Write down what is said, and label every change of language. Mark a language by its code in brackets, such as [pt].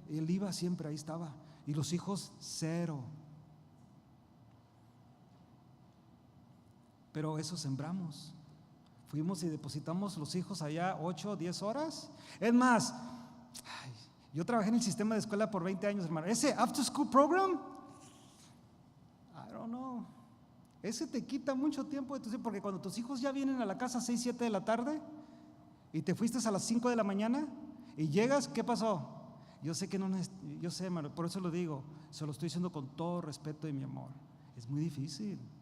[es] Y él iba siempre, ahí estaba. Y los hijos, cero. Pero eso sembramos. Fuimos y depositamos los hijos allá 8 o 10 horas. Es más, yo trabajé en el sistema de escuela por 20 años, hermano. Ese [en] after school program, I don't know. [es] Ese te quita mucho tiempo de tu tiempo, porque cuando tus hijos ya vienen a la casa a 6, 7 de la tarde y te fuiste a las 5 de la mañana y llegas, ¿qué pasó? Yo sé que no, yo sé, hermano, por eso lo digo, se lo estoy diciendo con todo respeto y mi amor. Es muy difícil.